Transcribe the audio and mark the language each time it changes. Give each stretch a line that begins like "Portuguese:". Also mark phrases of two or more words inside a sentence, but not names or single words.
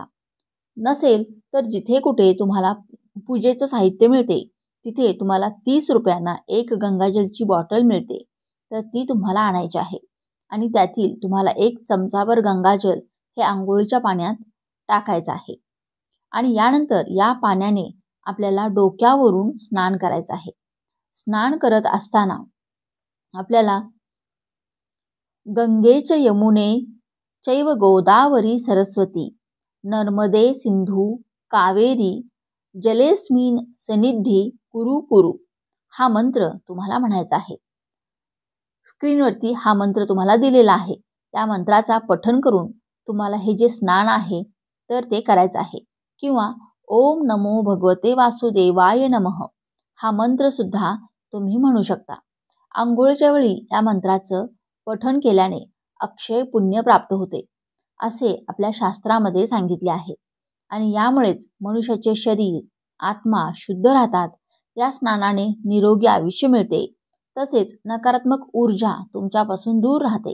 Marathi: नसेल तर जिथे कुठे तुम्हाला पूजेचं साहित्य मिळते तिथे तुम्हाला 30 रुपयांना 1 गंगाजलची बॉटल मिळते, तर ती तुम्हाला आणायची आहे. आणि त्यातील तुम्हाला 1 चमचाभर गंगाजल हे आंघोळीच्या पाण्यात टाकायचं आहे. आणि यानंतर या पाण्याने आपल्याला डोक्यावरून स्नान करायचं आहे. स्नान करत असताना आपल्याला
Sanskrit: गंगेच यमुने चैव गोदावरी सरस्वती नर्मदे सिंधू कावेरी जलेस्मिन सन्निधी कुरु कुरु
Marathi: हा मंत्र तुम्हाला म्हणायचा आहे. स्क्रीनवरती हा मंत्र तुम्हाला दिलेला आहे. त्या मंत्राचा पठण करून तुम्हाला हे जे स्नान आहे तर ते करायचं आहे. किंवा
Sanskrit: ओम नमो भगवते वासुदेवाय नमः
Marathi: हा मंत्र सुद्धा तुम्ही म्हणू शकता. आंघोळीच्या वेळी या मंत्राचं पठण केल्याने अक्षय पुण्य प्राप्त होते असे आपल्या शास्त्रामध्ये सांगितले आहे. आणि यामुळेच मनुष्याचे शरीर आत्मा शुद्ध राहतात. या स्नानाने निरोगी आयुष्य मिळते. तसेच नकारात्मक ऊर्जा तुमच्यापासून दूर राहते.